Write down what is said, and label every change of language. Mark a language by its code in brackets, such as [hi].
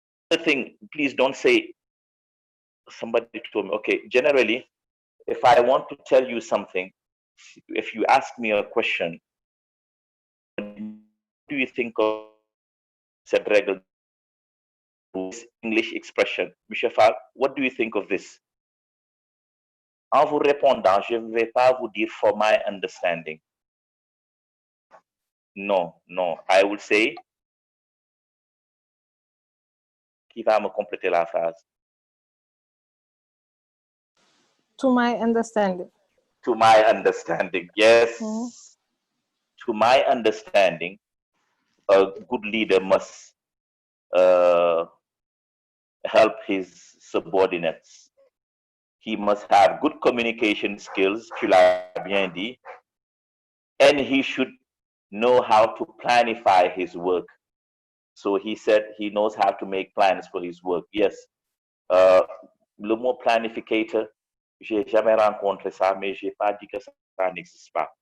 [en] The thing, please don't say, somebody told me, okay, generally, if I want to tell you something, if you ask me a question, what do you think of [fr] cette règle, [en] English expression? Monsieur Fall, what do you think of this? [fr] En vous répondant, je ne vais pas vous dire [en] for my understanding. No, I will say, [fr] qui va me compléter la phrase? [en] To my understanding. To my understanding, yes. To my understanding, a good leader must help his subordinates. He must have good communication skills, [fr] tu l'as bien dit, [en] and he should know how to planify his work. So he said he knows how to make plans for his work. Yes. [fr] Le mot planificateur, j'ai jamais rencontré ça, mais j'ai pas dit que ça n'existe pas.